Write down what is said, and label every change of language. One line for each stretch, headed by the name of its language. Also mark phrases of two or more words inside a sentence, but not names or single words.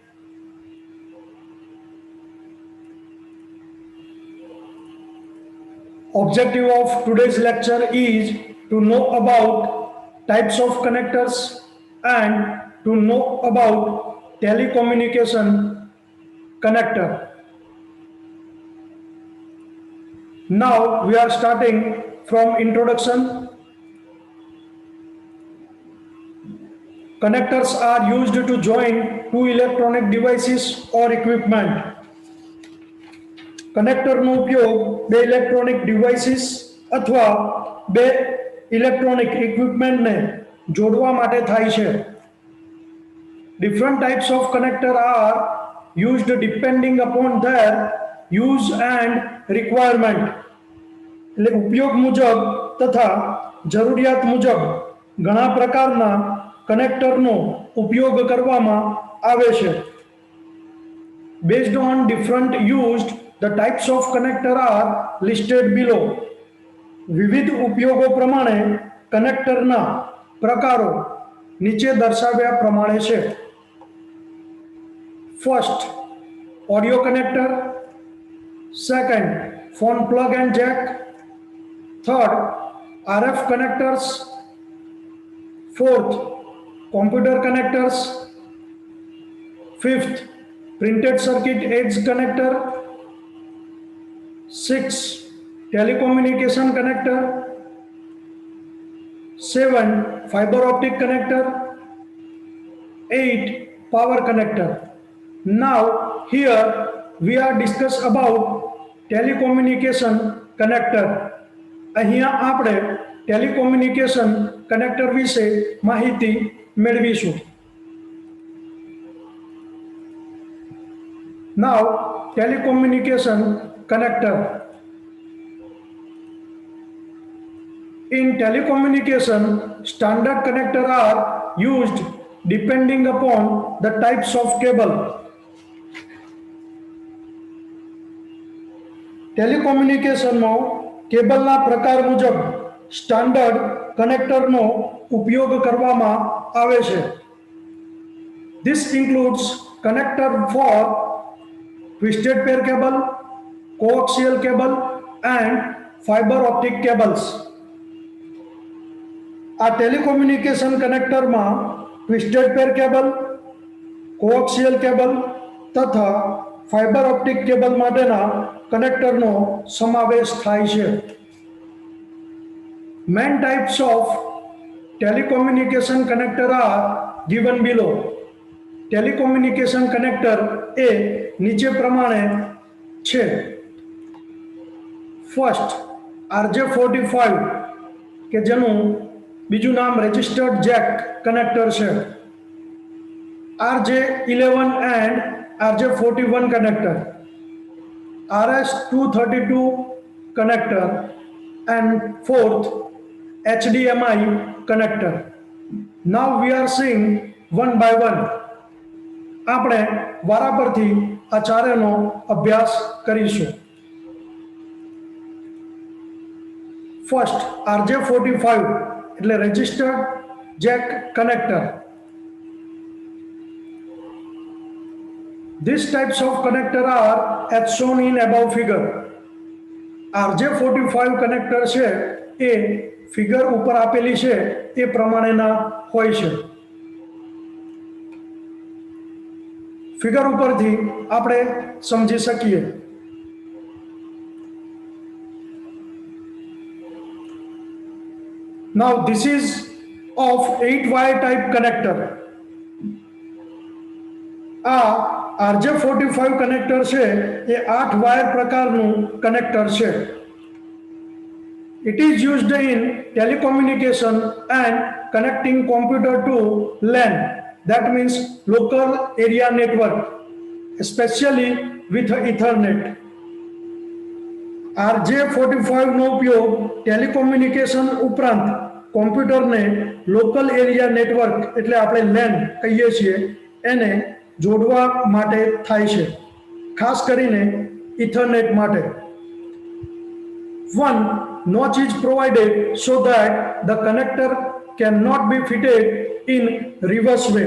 English: Objective of today's lecture is to know about types of connectors and to know about telecommunication connector. Now we are starting from introduction. Connectors are used to join two electronic devices or equipment.
Gujarati: કનેક્ટરનો ઉપયોગ બે
English: electronic devices
Gujarati: અથવા બે ઇલેક્ટ્રોનિક ઇક્વિપમેન્ટને જોડવા માટે થાય છે.
English: Different types of connector are used depending upon their use and requirement.
Gujarati: એટલે ઉપયોગ મુજબ તથા જરૂરિયાત મુજબ ઘણા પ્રકારના કનેક્ટરનો ઉપયોગ કરવામાં આવે છે.
English: Based on different used, the types of connector are listed below.
Gujarati: વિવિધ ઉપયોગો પ્રમાણે કનેક્ટરના પ્રકારો નીચે દર્શાવ્યા પ્રમાણે છે.
English: First, audio connector. Second, phone plug and jack. Third, RF connectors. Fourth, computer connectors. Fifth, printed circuit edge connector. 6, telecommunication connector. 7, fiber optic connector. 8, power connector. Now here we are discuss about telecommunication connector.
Gujarati: અહીંયા આપણે
English: telecommunication connector
Gujarati: વિશે માહિતી મેળવીશું.
English: Now telecommunication connector. In telecommunication, standard connector are used depending upon the types of cable.
Gujarati: ટેલિકોમ્યુનિકેશનમાં કેબલના પ્રકાર મુજબ સ્ટાન્ડર્ડ કનેક્ટરનો ઉપયોગ કરવામાં આવે છે.
English: This includes connector for twisted pair cable, coaxial cable and fiber optic cables.
Gujarati: આ ટેલિકોમ્યુનિકેશન કનેક્ટરમાં
English: twisted pair cable, coaxial cable
Gujarati: તથા
English: fiber optic cable
Gujarati: માટેના કનેક્ટરનો સમાવેશ થાય છે.
English: Main types of telecommunication connector are given below.
Gujarati: ટેલિકોમ્યુનિકેશન કનેક્ટર એ નીચે પ્રમાણે છે. ફર્સ્ટ, RJ45 કે જેનું બીજું નામ
English: registered jack connector
Gujarati: છે.
English: RJ11 and RJ41 connector, RS232 connector and fourth HDMI connector. Now we are seeing one by one.
Gujarati: આપણે વારા પરથી આ ચારેનો અભ્યાસ કરીશું. ફર્સ્ટ, RJ45 એટલે
English: registered jack connector. These types of connector are as shown in above figure.
Gujarati: RJ45 connector છે એ ફિગર ઉપર આપેલી છે એ પ્રમાણેના હોય છે. ફિગર ઉપરથી આપણે સમજી શકીએ.
English: Now this is of 8 wire type connector.
Gujarati: આ RJ45 કનેક્ટર છે એ 8 વાયર પ્રકારનું કનેક્ટર છે.
English: It is used in telecommunication and connecting computer to LAN. that means local area network, especially with Ethernet.
Gujarati: RJ45 નો ઉપયોગ ટેલિકોમ્યુનિકેશન ઉપરાંત કોમ્પ્યુટરને
English: local area network
Gujarati: એટલે આપણે લેન કહીએ છીએ એને જોડવા માટે થાય છે, ખાસ કરીને ઇથરનેટ માટે.
English: One notch is provided so that the connector cannot be fitted in reverse way.